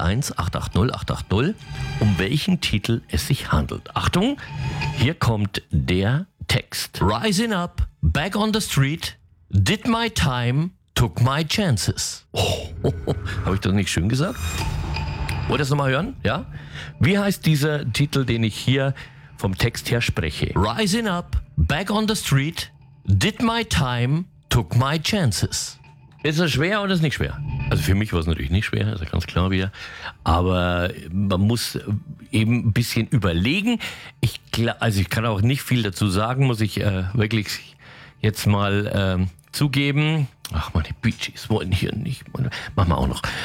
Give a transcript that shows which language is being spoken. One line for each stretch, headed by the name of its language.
German: 0331 880 880, um welchen Titel es sich handelt. Achtung, hier kommt der Text.
English: Rising up, back on the street, did my time, took my chances.
German: Habe ich das nicht schön gesagt? Wollt ihr es nochmal hören? Ja? Wie heißt dieser Titel, den ich hier vom Text her spreche?
English: Rising up, back on the street, did my time, took my chances.
German: Ist es schwer oder ist es nicht schwer? Also für mich war es natürlich nicht schwer, ist ja ganz klar wieder. Aber man muss eben ein bisschen überlegen. Ich kann auch nicht viel dazu sagen, muss ich wirklich jetzt mal zugeben. Ach, meine Bee Gees wollen hier nicht. Machen wir auch noch.